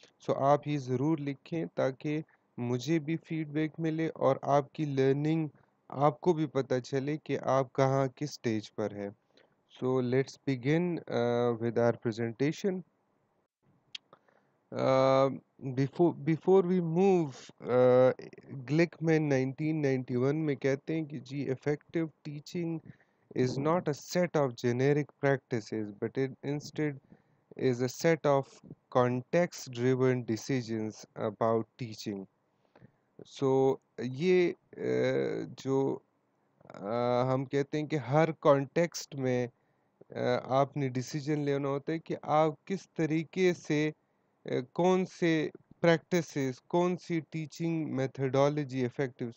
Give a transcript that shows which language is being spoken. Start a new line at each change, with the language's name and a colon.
Hindi: सो आप ये ज़रूर लिखें ताकि मुझे भी फीडबैक मिले और आपकी लर्निंग आपको भी पता चले कि आप कहाँ किस स्टेज पर है।
English: So let's begin with our presentation. Uh, before we move, Glickman 1991
Hindi: में कहते हैं कि जी
English: effective teaching is not a set of generic practices, but it instead is a set of context-driven decisions about teaching.
Hindi: So ये जो हम कहते हैं कि हर कॉन्टेक्स्ट में आपने डिसीजन लेना होता है कि आप किस तरीके से कौन से प्रैक्टिसेस, कौन सी टीचिंग मेथडोलॉजी इफेक्टिव।